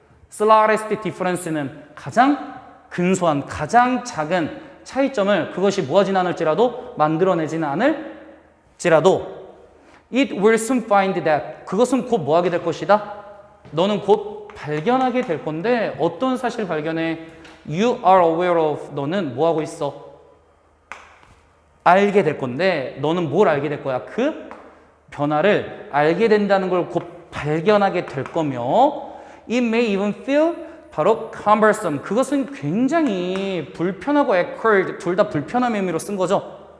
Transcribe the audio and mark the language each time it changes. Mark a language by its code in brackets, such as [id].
[en] slightest difference [ko] 는 가장 근소한, 가장 작은 차이점을 그것이 무하진 않을지라도 만들어내지는 않을지라도 [en] it will soon find that, [ko] 그것은 곧 뭐하게 될 것이다? 너는 곧 발견하게 될 건데 어떤 사실 발견해? [en] you are aware of, 너는 뭐하고 있어? [ko] 알게 될 건데 너는 뭘 알게 될 거야? 그 변화를 알게 된다는 걸 곧 발견하게 될 거며 [en] it may even feel, [ko] 바로 cumbersome, 그것은 굉장히 불편하고 awkward, 둘 다 불편함의 의미로 쓴 거죠.